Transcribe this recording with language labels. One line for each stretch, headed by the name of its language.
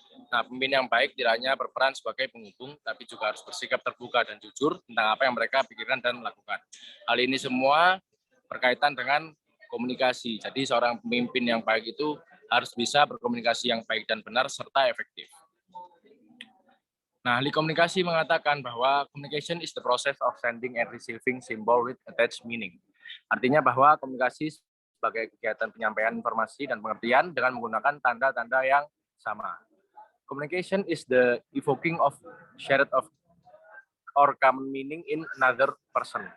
Indonesian: Nah, pemimpin yang baik tidak hanya berperan sebagai penghubung, tapi juga harus bersikap terbuka dan jujur tentang apa yang mereka pikirkan dan lakukan. Hal ini semua berkaitan dengan komunikasi. Jadi seorang pemimpin yang baik itu harus bisa berkomunikasi yang baik dan benar serta efektif. Nah, ahli komunikasi mengatakan bahwa
English: communication is the process of sending and receiving symbol with attached meaning.
Indonesian: Artinya bahwa komunikasi sebagai kegiatan penyampaian informasi dan pengertian dengan menggunakan tanda-tanda yang sama.
English: Communication is the evoking of shared of or common meaning in another person.